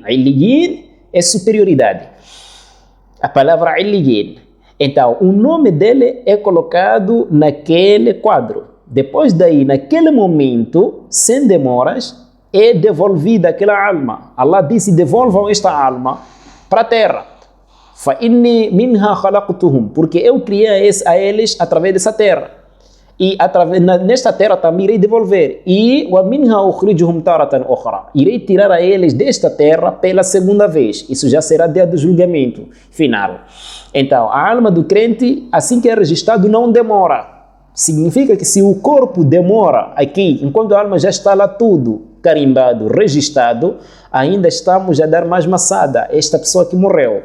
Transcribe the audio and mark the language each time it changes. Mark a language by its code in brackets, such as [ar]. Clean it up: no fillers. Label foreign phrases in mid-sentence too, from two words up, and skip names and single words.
[pt] Illiyin é superioridade. A palavra Illiyin. Então, o nome dele é colocado naquele quadro. Depois daí, naquele momento, sem demoras, é devolvida aquela alma. Allah disse, devolvam esta alma para a terra. [ar] فَإِنِّي مِنْهَا خَلَقْتُهُمْ, [pt] porque eu criei a eles através dessa terra. E nesta terra também irei devolver. [ar] E وَمِنْهَا أُخْرِجُهُمْ تَارَةً أُخْرَى, [pt] irei tirar a eles desta terra pela segunda vez. Isso já será dia do julgamento final. Então, a alma do crente, assim que é registrado, não demora. Significa que se o corpo demora aqui, enquanto a alma já está lá tudo carimbado, registrado, ainda estamos a dar mais maçada a esta pessoa que morreu.